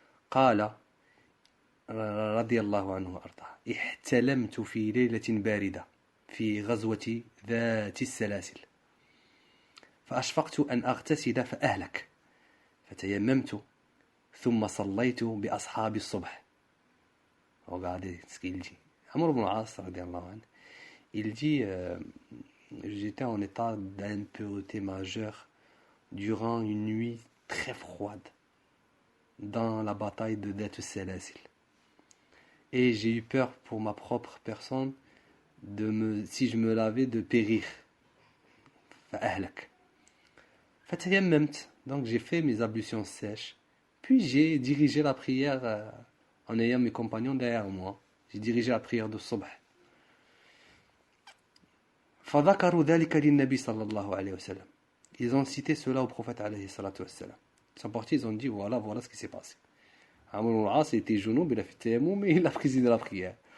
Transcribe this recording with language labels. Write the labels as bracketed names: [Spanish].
[Arabic] قال رضي الله عنه وأرضاه احتلمت في ليلة باردة في غزوة ذات السلاسل فأشفقت أن أغتسل فأهلك فتيممت ثم صليت بأصحاب الصبح. [French] Regardez ce qu'il dit. Amr ibn al-As radiyallahu anhu, il dit j'étais en état d'impureté majeure durant une nuit très froide dans la bataille de Dhat al-Salasil. Et j'ai eu peur pour ma propre personne si je me lavais, de périr. [Arabic] Fa'ahlak. Fatayammamt. [French] Donc j'ai fait mes ablutions sèches. Puis j'ai dirigé la prière en ayant mes compagnons derrière moi. J'ai dirigé la prière de Subh. [Arabic] فذكروا ذلك للنبي صلى الله عليه وسلم. [French] Ils ont cité cela au prophète alayhi salatu wassalam. Ils sont partis, ils ont dit voilà ce qui s'est passé. Amr ibn al-As était jounoub, il a fait tayammum et il a présidé la prière.